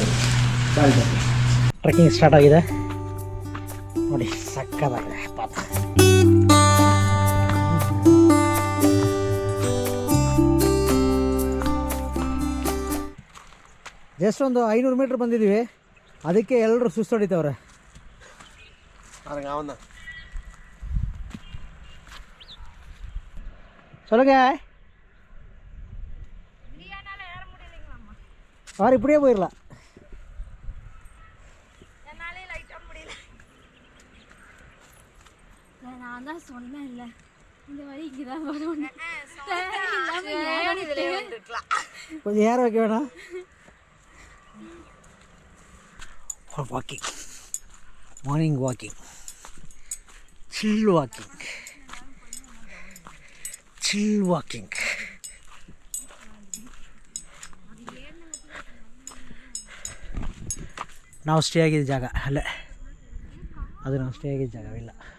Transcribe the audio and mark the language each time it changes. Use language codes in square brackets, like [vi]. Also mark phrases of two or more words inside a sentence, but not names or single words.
[kn] ಟ್ರೆಕ್ಕಿಂಗ್ ಸ್ಟಾರ್ಟ್ ಆಗಿದೆ ನೋಡಿ, ಸಕ್ಕತ್ತಾಗಿದೆ ಪಾಪ. ಜಸ್ಟ್ ಒಂದು 500 ಮೀಟ್ರ್ ಬಂದಿದ್ದೀವಿ, ಅದಕ್ಕೆ ಎಲ್ಲರೂ ಸುಸ್ತೊಡಿತವ್ರೆ. [ta] சொல்லுங்க. அவர் இப்படியே போயிடலாம். நான் தான் சொன்னேன் இல்லை, இந்த வழி இங்கே தான் வரும். கொஞ்சம் ஏற வைக்க வேணாம். [en] walking, morning walking, chill walking, chill walking. [kn] ನಾವು ಸ್ಟೇ ಆಗಿದ್ದ ಜಾಗ ಅಲ್ಲೇ, ಅದು ನಾವು ಸ್ಟೇ ಆಗಿದ್ದ ಜಾಗವಿಲ್ಲ.